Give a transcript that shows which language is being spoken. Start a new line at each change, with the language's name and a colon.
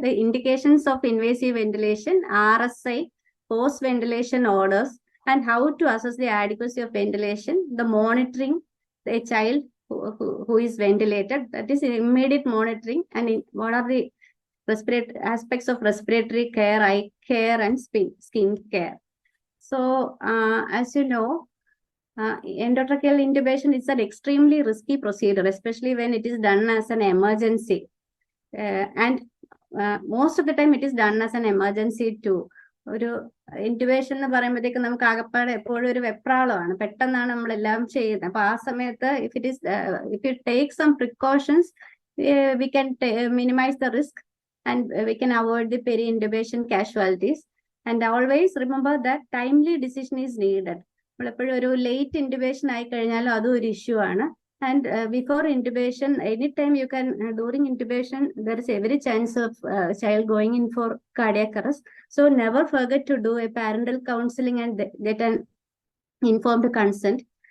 English: The indications of invasive ventilation, RSI, post-ventilation orders, and how to assess the adequacy of ventilation, the monitoring the child who is ventilated, that is immediate monitoring, and what are the aspects of respiratory care, eye care, and skin care. So, as you know, endotracheal intubation is an extremely risky procedure, especially when it is done as an emergency. And most of the time it is done as an emergency too.
Malayalam: ഒരു intubation എന്ന് പറയുമ്പോഴത്തേക്ക് നമുക്ക് ആകപ്പാടെ എപ്പോഴും ഒരു വെപ്രാളമാണ്, പെട്ടെന്നാണ് നമ്മളെല്ലാം ചെയ്യുന്നത്. അപ്പൊ ആ സമയത്ത്
English: if you take some precautions, we can minimize the risk and we can avoid the peri-intubation casualties. And always remember that timely decision is needed.
Malayalam: നമ്മളെപ്പോഴും ഒരു ലേറ്റ് ഇൻറ്റുബേഷൻ ആയി കഴിഞ്ഞാലും അതും ഒരു ഇഷ്യൂ ആണ്.
English: And before intubation, anytime you can, during intubation, there is every chance of child going in for cardiac arrest. So never forget to do a parental counseling and get an informed consent.